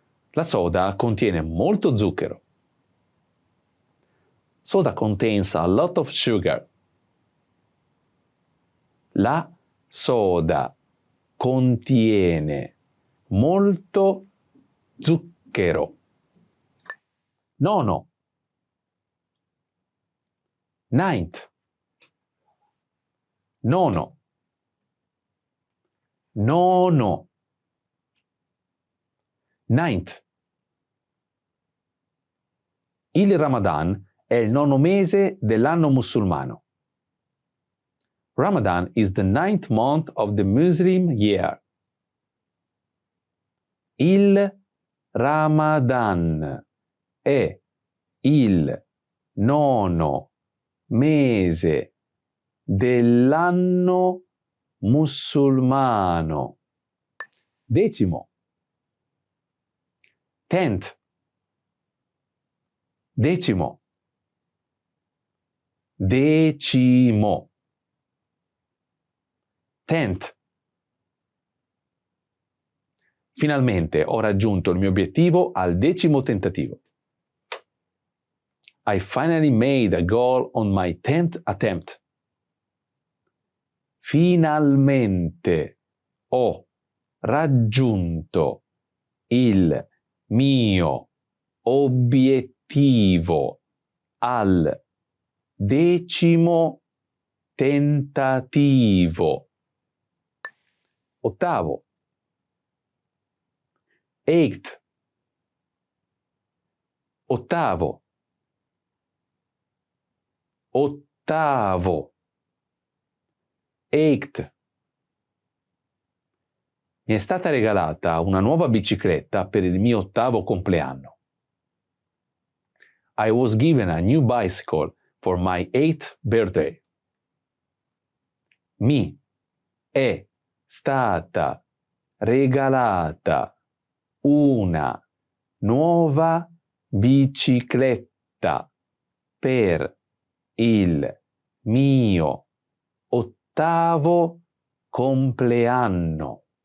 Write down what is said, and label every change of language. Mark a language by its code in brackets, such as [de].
[it] La soda contiene molto zucchero. [en] Soda contains a lot of sugar. La [it] soda contiene molto zucchero. Nono. [en] Ninth. [it] Nono. Nono. [en] Ninth. [it] Il Ramadan è il nono mese dell'anno musulmano. [en] Ramadan is the ninth month of the Muslim year. [it] Il Ramadan è il nono mese dell'anno musulmano. Decimo. [en] Tenth. [it] Decimo. Decimo. [en] Tenth. [it] Finalmente ho raggiunto il mio obiettivo al 10° tentativo. [en] I finally made a goal on my 10th attempt. [it] Finalmente ho raggiunto il mio obiettivo al 10° tentativo. Ottavo. [en] Eighth. [it] Ottavo. Ottavo. [en] Eighth. [it] Mi è stata regalata una nuova bicicletta per il mio 8° compleanno. [en] I was given a new bicycle for my 8th birthday. [it] Mi è stata regalata una nuova bicicletta per il mio 8° compleanno.